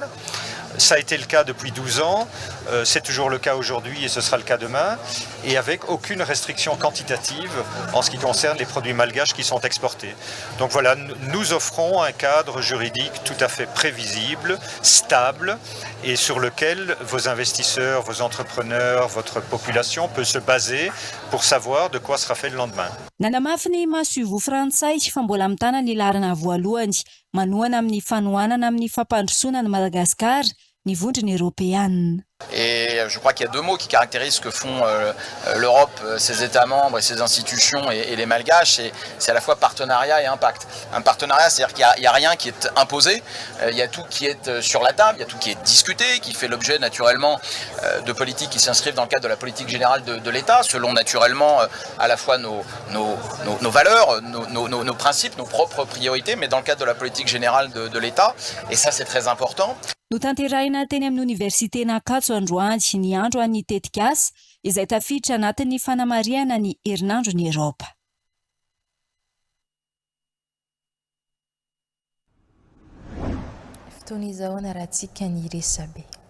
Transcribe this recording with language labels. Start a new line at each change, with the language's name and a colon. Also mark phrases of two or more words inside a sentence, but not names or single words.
French: Ça a été le cas depuis 12 ans, c'est toujours le cas aujourd'hui et ce sera le cas demain, et avec aucune restriction quantitative en ce qui concerne les produits malgaches qui sont exportés. Donc voilà, nous offrons un cadre juridique tout à fait prévisible, stable, et sur lequel vos investisseurs, vos entrepreneurs, votre population peut se baser pour savoir de quoi sera fait le lendemain.
Malagasy: Nanamafy ny masovo frantsay fa mbola mitana ny larana voalohany manohana amin'ny fanohanana amin'ny fampandrosoana ny Madagasikara ny vondrona Europeanina.
French: Et je crois qu'il y a deux mots qui caractérisent ce que font l'Europe, ses États membres et ses institutions et les Malgaches, c'est à la fois partenariat et impact. Un partenariat, c'est-à-dire qu'il n'y a rien qui est imposé, il y a tout qui est sur la table, il y a tout qui est discuté, qui fait l'objet naturellement de politiques qui s'inscrivent dans le cadre de la politique générale de l'État, selon naturellement à la fois nos valeurs, nos principes, nos propres priorités, mais dans le cadre de la politique générale de l'État, et ça c'est très important.
Malagasy: No tanterahina teny amin'ny université n'Ankatso androany ny andro any tetika asa izay tafiditra anatin'ny fanamariana ny herinandro ny Europa. Fotoana izao anarahantsika ny resabe.